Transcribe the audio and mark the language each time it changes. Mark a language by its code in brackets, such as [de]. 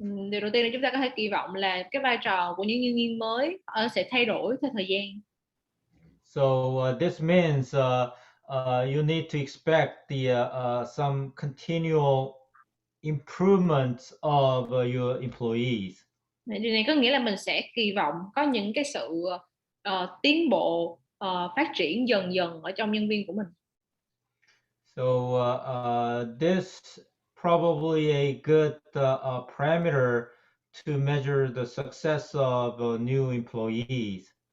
[vi] Điều đầu tiên là chúng ta có thể kỳ vọng là cái vai trò của những nhân viên mới sẽ thay đổi theo thời gian. [en] So this means you need to expect some continual improvements of your employees. [vi] Điều này có nghĩa là mình sẽ kỳ vọng có những cái sự tiến bộ, phát triển dần dần ở trong nhân viên của mình. [en] So this probably a good parameter to measure the success of new employees.